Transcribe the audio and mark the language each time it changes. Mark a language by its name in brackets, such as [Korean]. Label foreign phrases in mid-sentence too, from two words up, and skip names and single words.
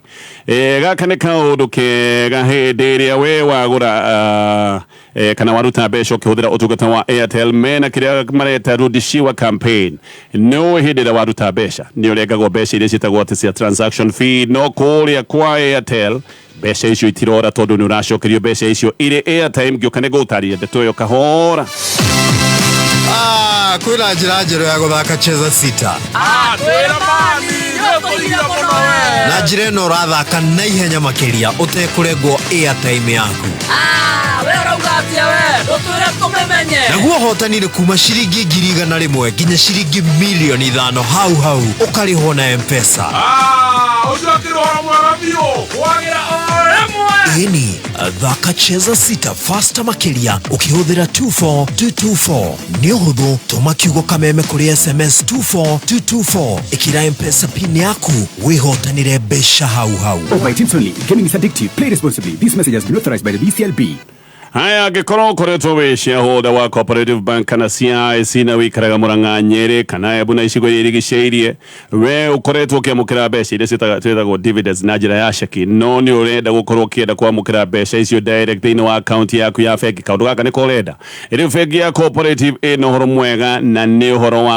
[Kikuyu] gaka nĩ kaũndũ kega hĩndĩ ĩrĩa we wagũra kana waruta mbeca ũkĩhũthĩra ũtungata wa Airtel mena kĩrĩa mareta Rudishiwa campaign no hĩndĩ ĩrĩa waruta mbeca nĩ ũrengagwo mbeca iria ciĩtagwo atĩ cia [English] transaction fee [Kikuyu] no kũrĩa kwa Airtel mbeca icio itirora tondũ nĩ ũracokerio mbeca icio irĩ airtime ngĩũka nĩ gũtarĩria ndeto ĩyo kahora. Kwĩna njĩra njerũ ya gũthaka cheza sita. Kwĩna mami, nĩũkũgia mũno we. Na njĩra ĩno ũrathaka na ihenya makĩria ũtekũrengwo airtime yaku. We ũrauga atĩa we, ndũtwĩre tũmĩmenye. Naguo hotani nĩ kuma ciringi 100,000 nginya ciringi 5,000,000 hau ũkarĩhwo na M-Pesa. Ũcio akĩrora mwega biũ, wagĩra o rĩmwe. Ĩni, thaka cheza sita faster makĩria ũkĩhũthĩra 24224. Nĩ ũhũthũ, tũma kiugo kameme kũrĩ SMS 24224 ĩkĩra M-Pesa pin yaku wĩhotanĩre mbeca hau. [English] Oh, by Teams only. Gaming is addictive. Play responsibly. This message has been authorized by the BCLB. [Kikuyu] Haya angĩkorwo ũkoretwo wĩ shareholder wa Cooperative Bank kana CIC na wĩikaraga Mũrang'a Nyeri kana Embu na icigo iria irigicĩirie we ũkoretwo ũkĩamũkĩra mbeca iria ciĩtagwo dividends na njĩra ya ceki no nĩ ũrenda gũkorwo ũkĩenda kwamũkĩra mbeca icio direct thĩinĩ wa account yaku ya bengi kaũndũ gaka nĩko ũrenda ĩrĩ bengi ya Cooperative ĩna ũhoro mwega na nĩ ũhoro wa